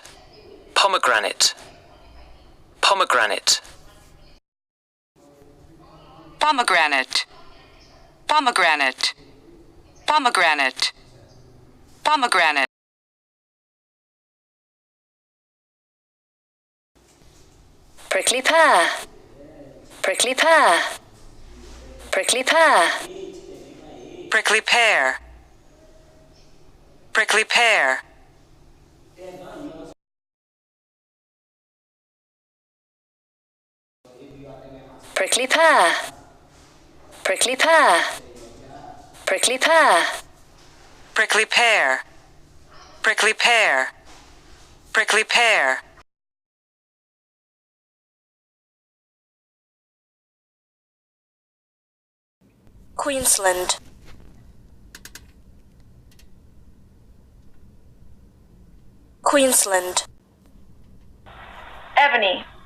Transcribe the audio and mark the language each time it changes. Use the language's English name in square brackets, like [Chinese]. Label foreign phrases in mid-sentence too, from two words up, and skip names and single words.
[English] Pomegranate. Pomegranate. Pomegranate. Pomegranate. Pomegranate. Pomegranate. prickly pear, prickly pear, prickly pear, prickly pear, prickly pear, prickly pear, prickly pear, prickly pear, prickly pear, prickly pear, prickly pear. Queensland, Queensland. Ebony.